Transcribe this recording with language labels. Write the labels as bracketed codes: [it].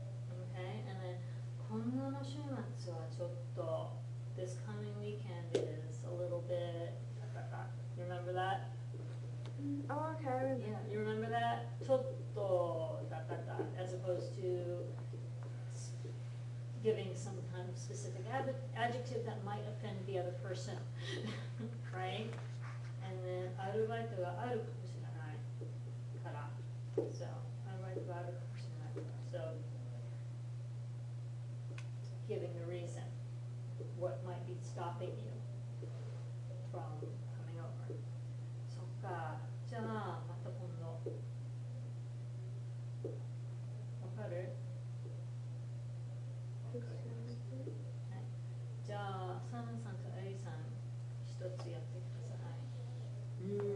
[en] Okay, and then, [ja] kondo no shumatsu wa chotto, [en] this coming weekend is a little bit, you remember that? Oh, okay, I remember. Yeah, you remember that? Chotto, as opposed to giving some kind of specific adjective that might offend the other person, right? And then, [ja] アルバイトがあるかもしれないから。 [en] So, [ja] アルバイトがあるかもしれないから。 [en] So, giving the reason, what might be stopping you from coming over. [ja] そっか、じゃあ、また今度。わかる？ [en] This sounds good. [ja] はい。じゃあ、サナさんとエリさん、一つやってください。